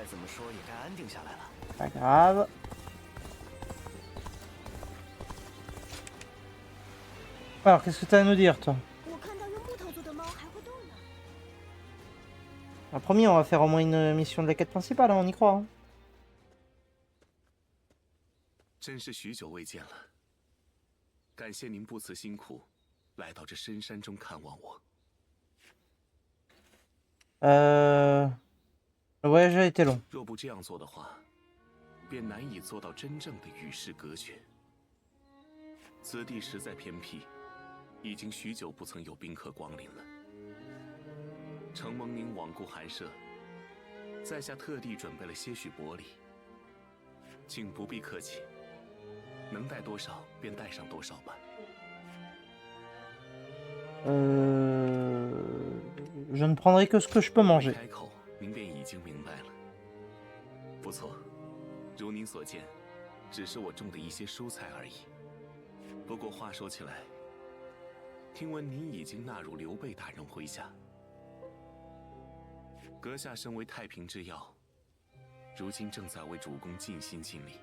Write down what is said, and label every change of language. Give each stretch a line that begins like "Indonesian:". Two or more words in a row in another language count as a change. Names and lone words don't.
French: Pas grave. Alors, qu'est-ce que tu as à nous dire, toi? Alors, promis, on va faire au moins une mission de la quête principale, hein, on y croit. Hein.
Chinese: 真是许久未见了，感谢您不辞辛苦，来到这深山中看望我。
French: Le voyage a été long.
Chinese: 若不这样做的话，便难以做到真正的与世隔绝。此地实在偏僻，已经许久不曾有宾客光临了。承蒙您罔顾寒舍，在下特地准备了些许薄礼，请不必客气。能带多少便带上多少吧。
French: Je ne prendrai que ce que je peux manger.
Chinese: 开口，您便已经明白了。不错，如您所见，只是我种的一些蔬菜而已。不过话说起来，听闻您已经纳入刘备大人麾下，阁下身为太平之要，如今正在为主公尽心尽力。